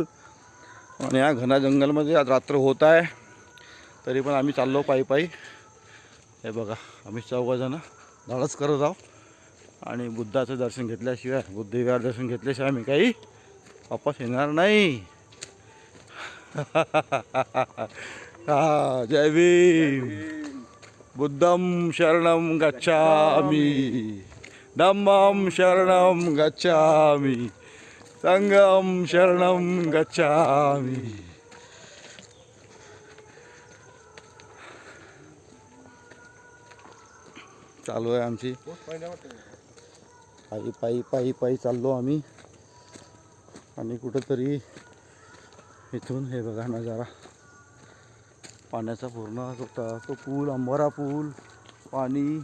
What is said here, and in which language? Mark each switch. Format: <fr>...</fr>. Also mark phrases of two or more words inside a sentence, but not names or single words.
<mr>आणि या घना जंगलमध्ये आज रात्र होत आहे, तरी पण आम्ही चाललो पायी. हे बघा, आम्ही 4 जण धाडस करत आहोत. आणि बुद्धाचं दर्शन घेतल्याशिवाय, बुद्धविहार दर्शन घेतल्याशिवाय आम्ही काही वापस येणार नाही. हा, जय भीम.</mr> <pi>बुद्धं शरणं गच्छामि, धम्मं शरणं गच्छामि, संघं शरणं गच्छामि.</pi> <mr>चालू आहे आमची पायी चाललो आम्ही. आणि कुठंतरी इथून हे बघा नजारा पाण्याचा, पूर्ण तो पूल, अंबोरा पूल, पाणी.</mr>